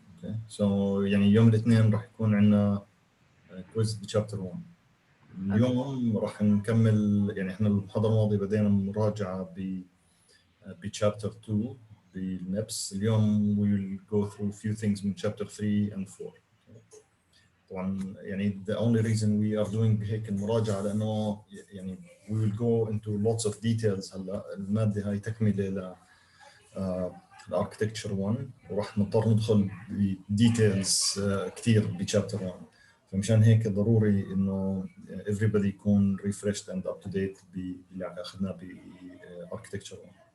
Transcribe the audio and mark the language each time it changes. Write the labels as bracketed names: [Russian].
[Arabic] اوكي سو يعني يوم الاثنين راح يكون عندنا كويز بشابتر 1. اليوم راح نكمل، يعني احنا المحاضرة الماضية بدينا مراجعة بشابتر 2 بالنبس. اليوم [English] we will go through a few things [Arabic] من [English] chapter 3 and 4. [Arabic] طبعا يعني [English] the only reason we are doing [Arabic] هيك المراجعة لأنه يعني [English] we will go into lots of details. [Arabic] هلا المادة هاي تكملة ل الاركتكتشر 1 وراح نضطر ندخل بديتيلز كثير بشابتر 1، فمشان هيك ضروري انه everybody يكون [English] refreshed and up to date [Arabic] باللي اخذناه باركتكتشر 1.